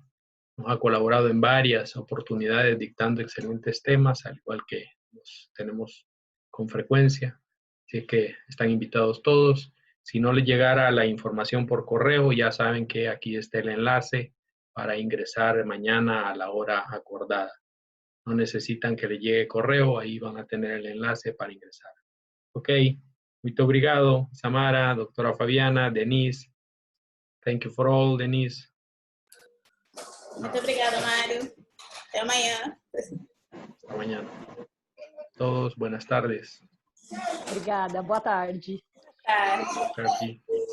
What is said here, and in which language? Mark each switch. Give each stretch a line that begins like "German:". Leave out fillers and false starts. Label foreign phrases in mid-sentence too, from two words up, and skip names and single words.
Spanish: Nos ha colaborado en varias oportunidades dictando excelentes temas, al igual que los tenemos con frecuencia. Así que están invitados todos. Si no les llegara la información por correo, ya saben que aquí está el enlace para ingresar mañana a la hora acordada. No necesitan que les llegue correo, ahí van a tener el enlace para ingresar.
Portuguese: Ok, muito obrigado, Samara,
Spanish: doctora Fabiana, Denise.
English: Thank you for all, Denise.
Portuguese: Muito obrigada, Mário. Até amanhã.
Spanish: Hasta mañana. Todos, buenas tardes.
Portuguese: Obrigada, boa tarde. Tarde.
Spanish: Por aquí.